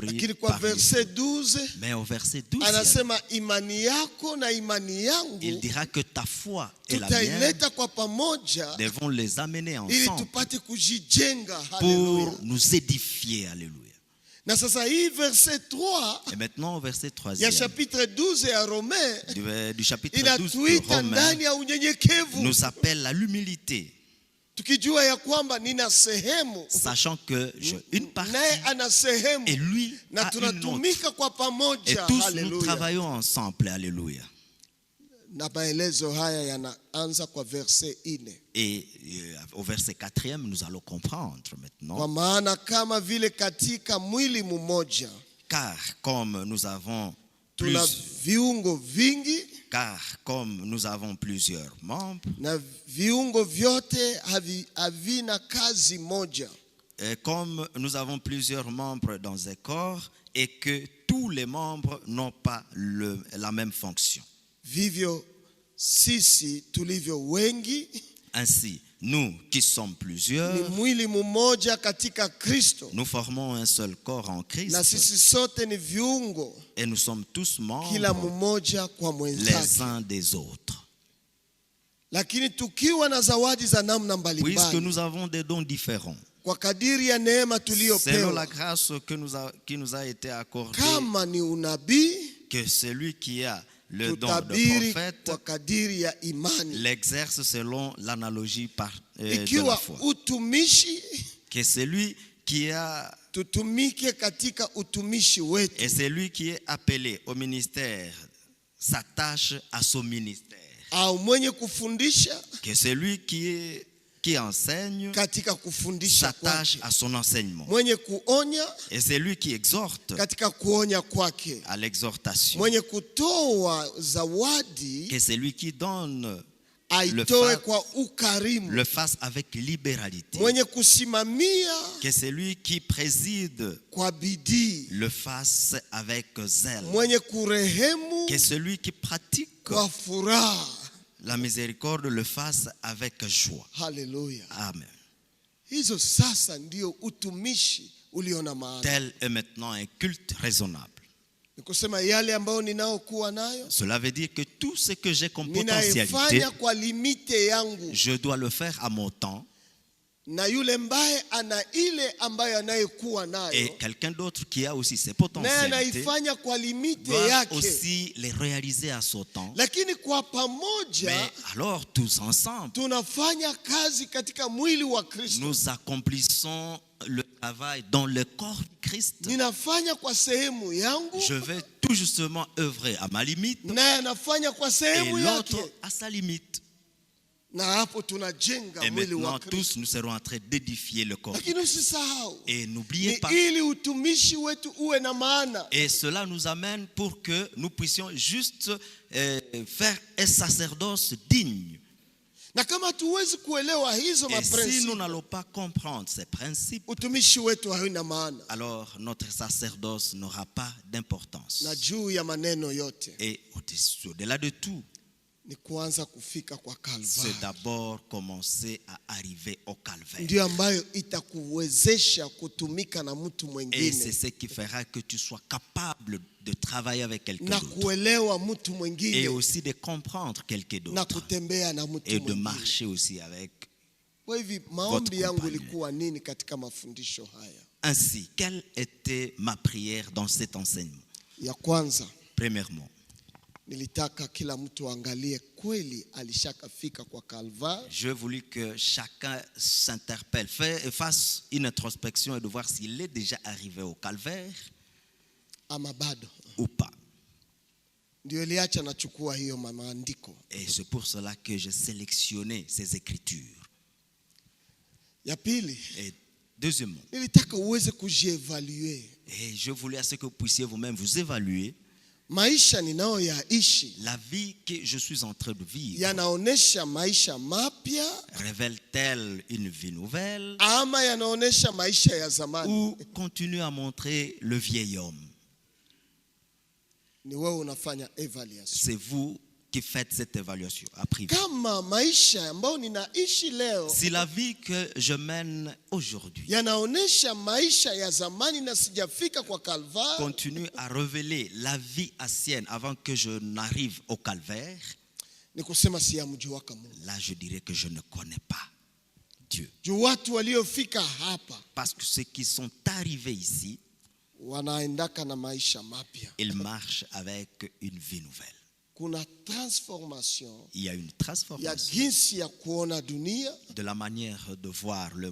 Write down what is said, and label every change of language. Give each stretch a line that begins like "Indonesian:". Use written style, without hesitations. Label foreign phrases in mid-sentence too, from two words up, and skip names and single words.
Swahili: Lakini kwa
French: parmi verse vous. 12 Mais au verset 12,
Swahili: anasema imani yako na imani
French: il
Swahili: yangu
French: dira que ta foi et la mienne
Swahili: tutaileta kwa pamoja
French: devons les amener
Swahili: ili
French: ensemble
Swahili: tupate kujijenga.
French: pour
Swahili: Haleluya.
French: nous édifier. Alléluia.
Swahili: Na sasa hii verse 3
French: Et maintenant au verset
Swahili: ya
French: 3e
Swahili: chapitre 12 ya Romain
French: du chapitre 12 de
Swahili: inatuita
French: Romains
Swahili: ndani ya unyenyekevu,
French: nous appelle à l'humilité,
Swahili: tukijua ya kwamba nina sehemu
French: sachant que j'ai une partie
Swahili: naye ana sehemu,
French: et lui
Swahili: na
French: a une autre.
Swahili: tunatumika kwa
French: Et
Swahili: pamoja.
French: tous nous
Swahili: Haleluya.
French: travaillons ensemble. Alléluia.
Swahili: Na maelezo haya yanaanza kwa verse 4.
French: Et au verset 4e, nous allons comprendre
Swahili: Kwa
French: maintenant.
Swahili: maana kama vile katika mwili mmoja
French: Car comme nous avons
Swahili: tuna viungo vingi
French: plusieurs membres,
Swahili: na viungo vyote havina kazi moja,
French: et comme nous avons plusieurs membres dans un corps et que tous les membres n'ont pas la même fonction,
Swahili: vivyo sisi tulivyo wengi
French: Ainsi, nous qui sommes
Swahili: ni
French: plusieurs,
Swahili: mwili mmoja katika Kristo,
French: nous formons un seul corps en
Swahili: na
French: Christ
Swahili: sisi sote ni viungo,
French: et nous sommes tous
Swahili: kila
French: membres
Swahili: mmoja kwa
French: les
Swahili: mwenzake.
French: uns des autres.
Swahili: Lakini tukiwa na zawadi za namna
French: Puisque
Swahili: mbalimbali
French: nous avons des dons différents,
Swahili: kwa kadiri ya neema
French: selon la
Swahili: tuliyopewa,
French: grâce qui nous a été accordée,
Swahili: kama ni unabii
French: que celui qui a le don de
Swahili: tutabiri
French: prophète
Swahili: kwa kadiri ya imani,
French: l'exerce selon l'analogie de la
Swahili: ikiwa
French: foi.
Swahili: utumishi
French: Que celui qui a
Swahili: tutumike katika utumishi wetu,
French: et celui qui est appelé au ministère s'attache à son ministère.
Swahili: au mwenye kufundisha
French: Que celui qui enseigne
Swahili: katika kufundisha
French: s'attache
Swahili: kwake,
French: à son enseignement.
Swahili: mwenye kuonya
French: Et celui qui exhorte
Swahili: katika kuonya kwake,
French: à l'exhortation.
Swahili: mwenye kutoa zawadi
French: Que celui qui donne
Swahili: aitoe kwa ukarimu,
French: le fasse avec libéralité.
Swahili: mwenye kusimamia
French: Que celui qui préside
Swahili: kwa bidii,
French: le fasse avec zèle.
Swahili: mwenye kurehemu
French: Que celui qui pratique
Swahili: kwa furaha.
French: la miséricorde le fasse avec joie.
Swahili: Haleluya!
French: Amen.
Swahili: Hizo sasa ndio utumishi ulio na maana.
French: Tel est maintenant un culte raisonnable.
Swahili: Ni kusema yale ambayo ninayokuwa nayo
French: Cela veut dire que tout ce que j'ai comme potentialité,
Swahili: ninaifanya kwa limite yangu,
French: je dois le faire à mon temps.
Swahili: na yule mbaye ana ile ambayo anayekuwa
French: Et
Swahili: nayo
French: quelqu'un d'autre qui a aussi ses
Swahili: naye
French: potentialités
Swahili: anaifanya kwa limite
French: doit
Swahili: yake,
French: aussi les réaliser à son temps.
Swahili: lakini kwa
French: Mais
Swahili: pamoja
French: alors tous ensemble,
Swahili: tunafanya kazi katika mwili wa Kristo.
French: nous accomplissons le travail dans le corps de Christ.
Swahili: Ninafanya kwa sehemu yangu,
French: Je vais tout justement œuvrer à ma limite
Swahili: naye anafanya kwa
French: et
Swahili: sehemu yake,
French: l'autre à sa limite.
Swahili: na hapo tunajenga
French: Et
Swahili: mwili
French: maintenant
Swahili: wa Kristo.
French: tous nous serons en train d'édifier le corps.
Swahili: Lakini usisahau,
French: Et n'oubliez
Swahili: ni
French: pas,
Swahili: ili utumishi wetu uwe na maana.
French: et cela nous amène pour que nous puissions juste faire un sacerdoce digne.
Swahili: Na kama tuwezi kuelewa hizo
French: Et si nous
Swahili: maprinsipi,
French: n'allons pas comprendre ces principes,
Swahili: utumishi wetu hauna maana.
French: alors notre sacerdoce n'aura pas d'importance.
Swahili: Na juu ya maneno yote
French: Et au-delà de tout,
Swahili: ni kuanza kufika kwa
French: c'est
Swahili: Kalvari,
French: d'abord commencer à arriver au calvaire.
Swahili: ndio ambayo itakuwezesha kutumika na mtu
French: Et c'est
Swahili: mwingine
French: ce qui fera que tu sois capable de travailler avec quelqu'un
Swahili: na
French: d'autre.
Swahili: kuelewa mtu
French: Et
Swahili: mwingine
French: aussi de comprendre quelqu'un
Swahili: na
French: d'autre.
Swahili: kutembea na mtu
French: Et de
Swahili: mwingine.
French: marcher aussi avec.
Swahili: Kwa hivi maombi yangu
French: compagnon.
Swahili: ilikuwa nini katika mafundisho haya?
French: Ainsi, quelle était ma prière dans cet enseignement?
Swahili: Ya kwanza,
French: Premièrement,
Swahili: nilitaka kila mtu angalie kweli alishakafika kwa Kalvari
French: je voulais que chacun s'interpelle, fasse une introspection et de voir s'il est déjà arrivé au calvaire
Swahili: ama bado.
French: ou pas.
Swahili: Ndio iliacha nachukua hiyo maandiko.
French: Et c'est pour cela que j'ai sélectionné ces écritures.
Swahili: Ya pili,
French: Et deuxièmement,
Swahili: nilitaka uweze kujievaluer.
French: et je voulais à ce que vous puissiez vous-même vous évaluer.
Swahili: Maisha ninayoyaishi
French: La vie que je suis en train de vivre
Swahili: yanaonesha maisha mapya
French: révèle-t-elle une vie nouvelle
Swahili: ama yanaonesha maisha ya zamani?
French: ou continue à montrer le vieil homme?
Swahili: Ni wewe unafanya evaluation.
French: C'est vous qui faites cette évaluation à privé.
Swahili: Kama maisha ambayo ninaishi leo
French: Si la vie que je mène aujourd'hui
Swahili: yanaonesha maisha ya zamani na sijafika kwa Kalvari,
French: continue à révéler la vie ancienne avant que je n'arrive au calvaire,
Swahili: ni kusema siyamjuaka Mungu.
French: là je dirais que je ne connais pas Dieu.
Swahili: Juu watu waliofika hapa
French: Parce que ceux qui sont arrivés ici,
Swahili: wanaendaka na maisha mapya.
French: ils marchent avec une vie nouvelle.
Swahili: Kuna transformation
French: Il y a une
Swahili: ya
French: transformation
Swahili: jinsi ya kuona dunia,
French: de la manière de voir le